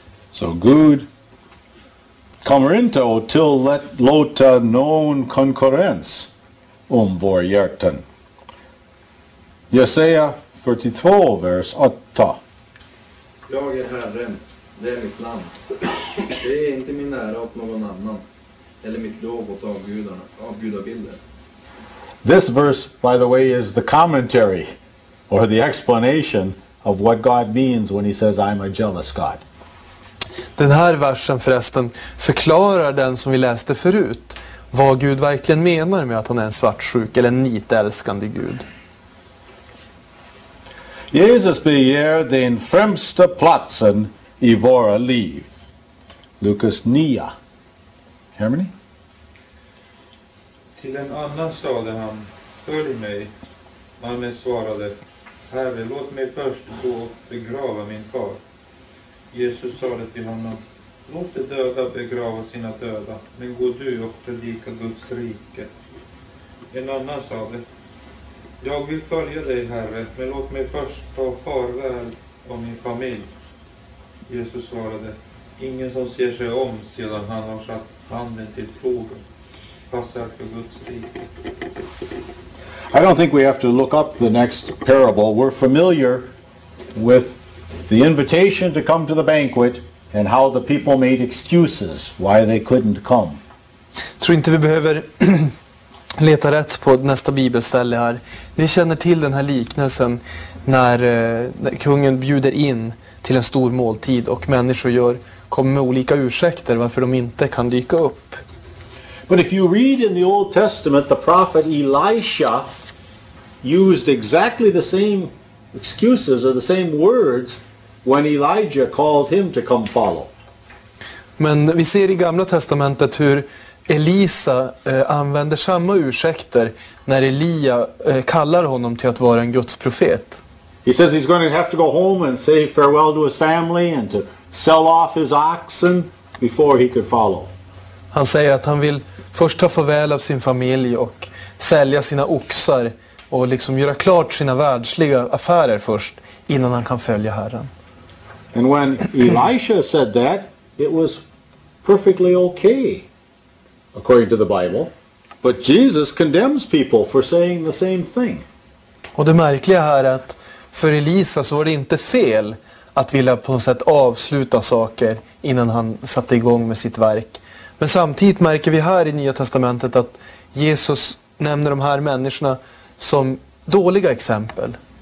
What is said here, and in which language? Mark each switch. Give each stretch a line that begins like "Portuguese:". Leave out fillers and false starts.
Swedish: Så Gud kommer inte till låta någon konkurrens vår hjärtan. Jesaja 42, vers 8. Jag är Herren, det är mitt namn. Det är inte min ära åt någon annan, eller mitt lov åt avgudabilder.
English: This verse, by the way, is the commentary or the explanation of what God means when he says, I'm a jealous God.
Swedish: Den här versen förresten förklarar den som vi läste förut, vad Gud verkligen menar med att han är en svartsjuk eller en nitälskande Gud. Jesus begär den främsta platsen i våra liv. Lukas 9. Hermany? Till en annan sade han, följ mig. Mannen svarade, Herre, låt mig först gå och begrava min far. Jesus sade till honom, låt de döda begrava sina döda, men gå du och predika Guds rike. En annan sade, jag vill följa dig, Herre, men låt mig först ta farväl av min familj. Jesus svarade, ingen som ser sig om sedan han har satt handen till plogen passar för Guds rike.
English: I don't think we have to look up the next parable. We're familiar with the invitation to come to the banquet and how the people made excuses why they couldn't come.
Swedish: Jag tror inte vi behöver leta rätt på nästa bibelställe här. Ni känner till den här liknelsen när kungen bjuder in till en stor måltid och människor kommer med olika ursäkter varför de inte kan dyka upp.
English: But if you read in the Old Testament, the prophet Elisha used exactly the same excuses or the same words when Elijah called him to come follow.
Swedish: Men vi ser i Gamla testamentet hur Elisa använder samma ursäkter när Elia kallar honom till att vara en Guds profet.
English: He says he's going to have to go home and say farewell to his family and to sell off his oxen before he could follow.
Swedish: Han säger att han vill först ta farväl av sin familj och sälja sina oxar och liksom göra klart sina världsliga affärer först innan han kan följa Herren.
English: And when Elisha said that, it was perfectly okay, according to the Bible. But Jesus condemns people for saying the same thing.
Swedish: Och det märkliga här är att för Elisa så var det inte fel att vilja på något sätt avsluta saker innan han satte igång med sitt verk. Men samtidigt märker vi här i Nya testamentet att Jesus nämner de här människorna som dåliga exempel.